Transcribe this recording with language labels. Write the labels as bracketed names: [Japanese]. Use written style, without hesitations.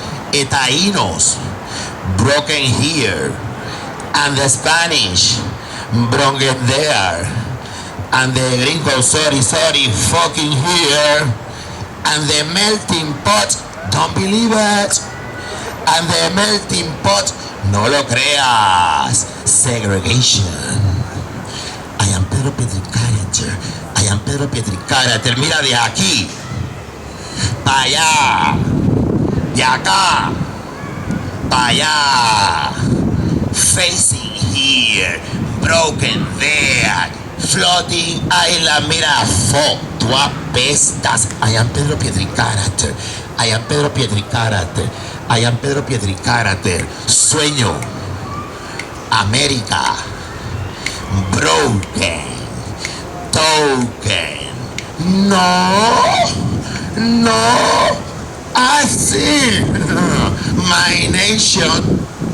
[English] Etaínos, broken here, and the Spanish, broken there, and the gringo, sorry, fucking here, and the melting pot, don't believe it, and the melting pot, [Spanish] no lo creas, [English] segregation. I am Pedro Pietri character. I am Pedro Pietri character. [Spanish] Mira de aquí, para allá, de acá, para allá. [English] Facing here, broken there, floating island. [Spanish] Mira, tú apestas. [English] I am Pedro Pietri character. I am Pedro Pietri character. I am Pedro Pietri character. Sueño, América. Broken, token, no, I see my nation.